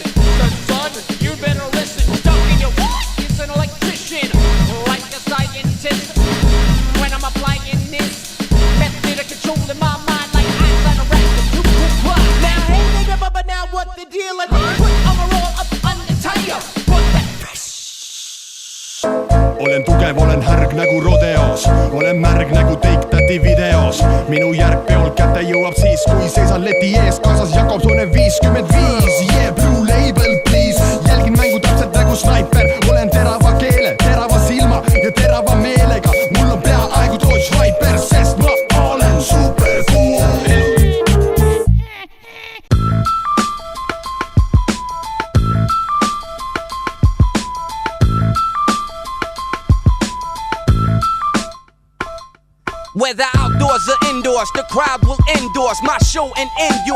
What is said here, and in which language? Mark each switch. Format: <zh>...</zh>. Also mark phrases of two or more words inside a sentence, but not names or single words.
<en>Son, you better listen. Dunking your what? It's an electrician, like a scientist. When I'm applying this method of controlling my mind, like Einstein or Rack. Now, hey, nigga, but now what the deal? I put I'm a roll up on the tire. Put that fresh.</en> <et>Olen tugev, olen härg nagu rodeos, olen märg nagu Take That'i videos. Minu järg peol kätte jõuab siis, kui seisan leti ees, kaasas Jakobsone 55.</et> <en>Yeah, blue label please,</en> <et>jälgin mängu täpselt nagu snaiper. Olen terava keele, terava silma ja terava meelega. Mul on peaaegu Dodge Viper, sest ma olen</et> <en>super cool. Whether outdoors or indoors, the crowd will endorse my show and end yours.</en>